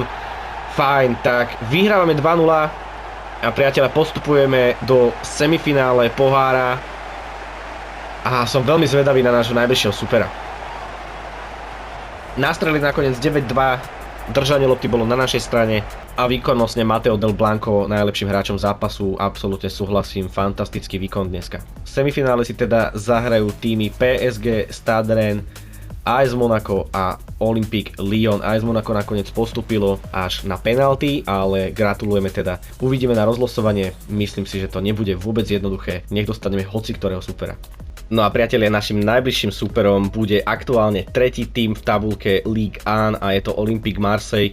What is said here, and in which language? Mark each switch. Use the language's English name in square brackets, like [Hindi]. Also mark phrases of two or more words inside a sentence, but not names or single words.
[Slovak] Fajn, tak vyhrávame 2-0 a priateľa postupujeme do semifinále pohára a som veľmi zvedavý na nášho najbližšieho supera. Nastrelili nakoniec 9-2, držanie lopty bolo na našej strane a výkonnostne Mateo Del Blanco najlepším hráčom zápasu, absolútne súhlasím, fantastický výkon dneska. V semifinále si teda zahrajú týmy PSG, Stade Rennes, AS Monaco a Olympique Lyon. AS Monaco nakoniec postúpilo až na penalty, ale gratulujeme teda. Uvidíme na rozlosovanie, myslím si, že to nebude vôbec jednoduché, nech dostaneme hoci ktorého supera. No a priatelia, našim najbližším súperom bude aktuálne tretí tím v tabulke Ligue 1 a je to Olympique Marseille.